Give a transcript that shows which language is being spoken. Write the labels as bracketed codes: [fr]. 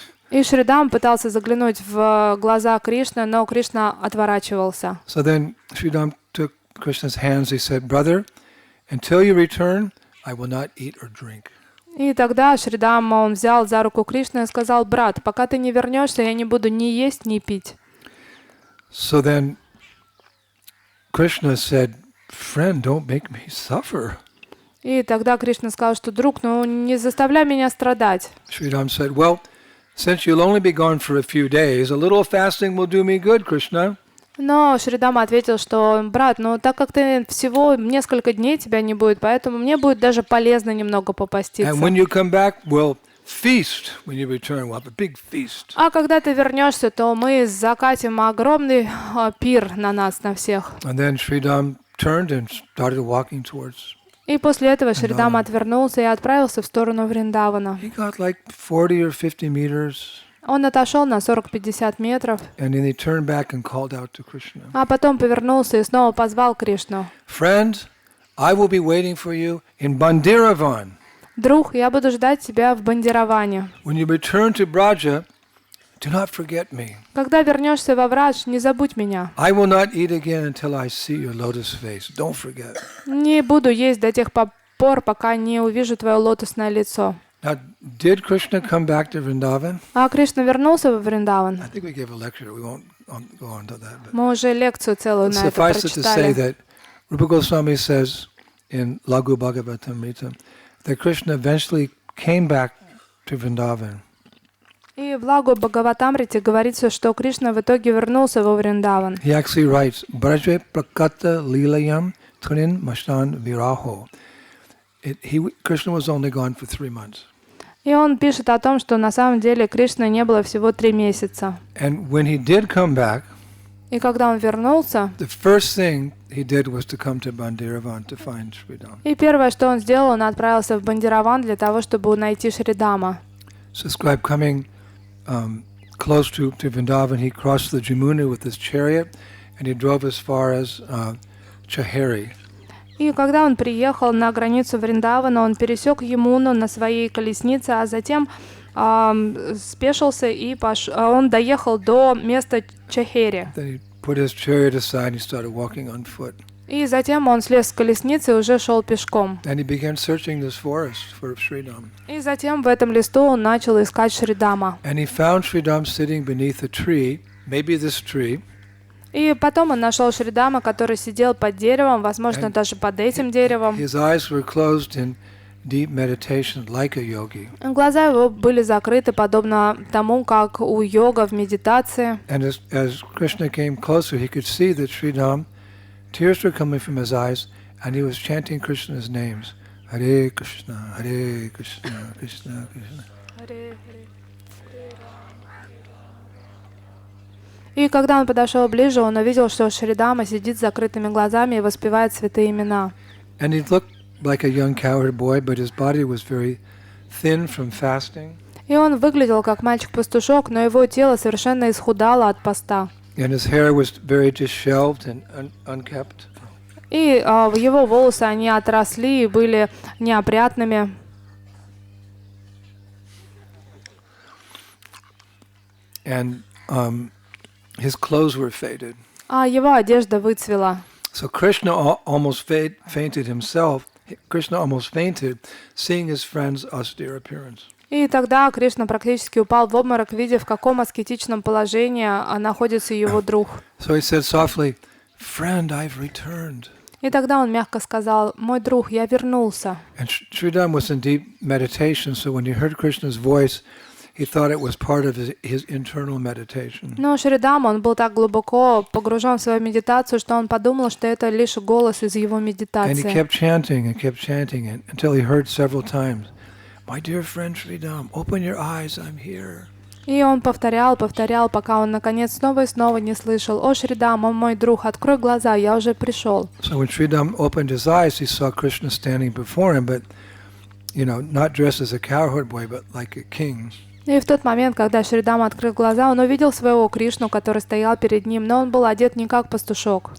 [ru] И Шридам пытался заглянуть в глаза Кришны, но Кришна отворачивался. [en] So then Sridham took Krishna's hands. He said, "Brother, until you return, I will not eat or drink." [ru] И тогда Шридам, он взял за руку Кришну и сказал: брат, пока ты не вернешься, я не буду ни есть, ни пить. [en] So then Krishna said, "Friend, don't make me suffer." [ru] И тогда Кришна сказал, что друг, ну не заставляй меня страдать. [en] Sridham said, "Well, since you'll only be gone for a few days, a little fasting will do me good, Krishna." [ru] Но Шридам ответил, что брат, ну так как ты всего несколько дней тебя не будет, поэтому мне будет даже полезно немного попаститься. [en] And when you come back, we'll feast. When you return, we'll have a big feast. [ru] А когда ты вернешься, то мы закатим огромный пир на нас, на всех. [en] And then Sridham turned and started walking towards. [ru] И после этого Шридам отвернулся и отправился в сторону Вриндавана. [en] He got like 40 or 50 meters. [ru] Он отошел на 40-50 метров, [en] And then he turned back and called out to Krishna. [ru] а потом повернулся и снова позвал Кришну. [en] Friend, I will be waiting for you in Bhandiravan. [ru] Друг, я буду ждать тебя в Бандироване. [en] When you return to Braja, do not forget me. [ru] Когда вернешься во Врадж, не забудь меня. [en] I will not eat again until I see your lotus face. Don't forget. [ru] Не буду есть до тех пор, пока не увижу твое лотосное лицо. [en] Now, did Krishna come back to Vrindavan? [ru] А Кришна вернулся во Вриндаван? [en] I think we gave a lecture. We won't go on to that. But [ru] Мы уже лекцию целую на это [en] suffice it to say [ru] прочитали. [en] that Rupa Goswami says in Laghu Bhagavatamrita that Krishna eventually came back to Vrindavan. [ru] И в Лагу Бхагаватамрите говорится, что Кришна в итоге вернулся во Вриндаван. [en] He actually writes, [sa] Braje prakata lilayam tunin mashtan viraho. [en] Krishna was only gone for 3 months. [ru] И он пишет о том, что на самом деле Кришны не было всего 3 месяца. [en] And when he did come back, [ru] И когда он вернулся, [en] the first thing he did was to come to Bandiravan to find Sridham. [ru] и первое, что он сделал, он отправился в Бандираван для того, чтобы найти Шридама. [en] So scribe coming close to Vrindavan, he crossed the Jamuna with his chariot, and he drove as far as Chaheri. [ru] И когда он приехал на границу Вриндавана, он пересек Ямуну на своей колеснице, а затем спешился и он доехал до места Чахери. [en] Then he put his chariot aside and he started walking on foot. [ru] И затем он слез с колесницы и уже шел пешком. [en] And he began searching this forest for Sridham. [ru] И затем в этом лесу он начал искать Шридама. [en] And he found Sridham sitting beneath a tree, maybe this tree. [ru] И потом он нашел Шридама, который сидел под деревом, возможно, даже под этим деревом. [en] His eyes were closed in deep meditation, like a yogi. [ru] Глаза его были закрыты, подобно тому, как у йога в медитации. [en] And as Krishna came closer, he could see that Sridham, tears were coming from his eyes, and he was chanting Krishna's names. [sa] Hare Krishna, Hare Krishna, Krishna Krishna. [ru] И когда он подошел ближе, он увидел, что Шридама сидит с закрытыми глазами и воспевает святые имена. [en] And he looked like a young cowherd boy, but his body was very thin from fasting. [ru] И он выглядел как мальчик-пастушок, но его тело совершенно исхудало от поста. [en] And his hair was very disheveled and unkempt. [ru] И его волосы, они отросли и были неопрятными. [en] And his clothes were faded. [ru] А его одежда выцвела. [en] So Krishna almost fainted himself. Krishna almost fainted, seeing his friend's austere appearance. [ru] И тогда Кришна практически упал в обморок, видя, в каком аскетичном положении находится его друг. [en] So he said softly, "Friend, I've returned." [ru] И тогда он мягко сказал: «Мой друг, я вернулся». [en] And Sridham was in deep meditation, so when he heard Krishna's voice, he thought it was part of his internal meditation. [ru] Но Шридам, он был так глубоко погружен в свою медитацию, что он подумал, что это лишь голос из его [en] And he [ru] медитации. [en] kept chanting until he heard several times, "My dear friend Sridham, open your eyes, I'm here." [ru] И он повторял, пока он наконец снова и снова не слышал: «О, Шридам, о мой друг, открой глаза, я уже пришел». [en] So when Sridham opened his eyes, he saw Krishna standing before him, but not dressed as a cowherd boy, but like a king. [ru] И в тот момент, когда Шридам открыл глаза, он увидел своего Кришну, который стоял перед ним, но он был одет не как пастушок.